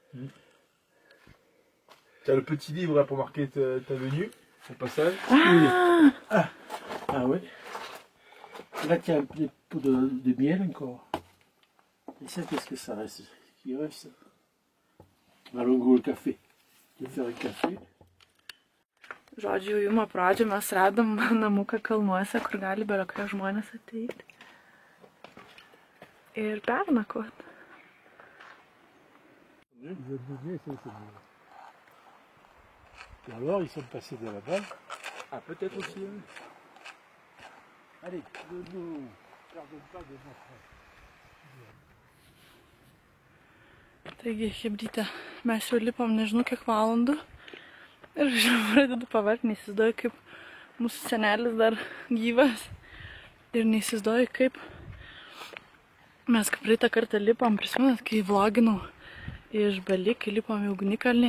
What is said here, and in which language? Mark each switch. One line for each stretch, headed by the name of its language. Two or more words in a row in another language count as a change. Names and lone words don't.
French: T'as le petit livre là pour marquer ta venue, au passage. Ah oui. Là, il y a un petit peu de miel encore. Et ça, qu'est-ce que ça reste? Qui reste? Allons, gros, le café. Je vais faire un café.
Lithuanian: Žodžiu, juma pradžio mes radom namuką kalnuose, kur gali be jokio žmonės ateiti. Ir pernakvot.
French: Et alors, ils sont passés de là-bas. Ah, peut-être aussi. Allez, ne nous perdons pas de notre...
Lithuanian: Taigi, chebryte, mes jau lipom nežinau kiek valandų. Ir aš pradedu pavargti, neįsivaizduoju, kaip mūsų senelis dar gyvas. Ir neįsivaizduoju, kaip mes kaip praeitą kartą lipom, prisimenat, kai vloginau iš Bali, kai lipom į ugnikalnį.